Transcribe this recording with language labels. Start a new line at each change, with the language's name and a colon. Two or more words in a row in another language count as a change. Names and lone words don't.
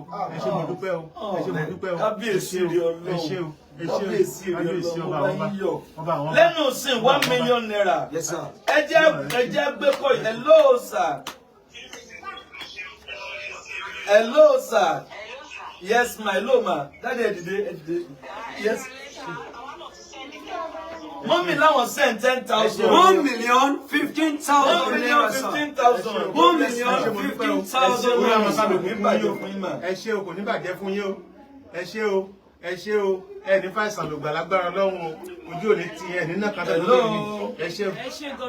Yoruba: Ẹ ṣé mo dúpẹ́ o. Ẹ ṣé mo dúpẹ́ o. Kábíyèsí rí Ọlọ́run. Ẹ ṣé o. Kábíyèsí rí Kábíyèsí Ọlọ́run. ọba Ọba yíyọ̀. ọba àwọn ọba. Lẹ́nu sí 1 million naira.
English: Yes, sir.
Yoruba: Ẹ jẹ́ gbé kọ́ yìí.
English: Hello sir. Hello sir. Yes ma. Hello ma. Daddy
Yoruba: ẹ dìde.
English: Yes.
Yoruba: Mọ́mí láwọn send 10,000.
English: 1,015,000 naira, sir. 1,015,000. 1,015,000 naira, sir.
Yoruba: ẹ ṣé o kò ní bàjẹ́ fún yín o ẹ ṣé o ẹ ṣé o ẹ ní fàìsàn lògbà lágbára Ọlọ́run o ojú ò ní ti ẹ ní náà kan tó lórí mi ẹ ṣé o ẹ ṣé o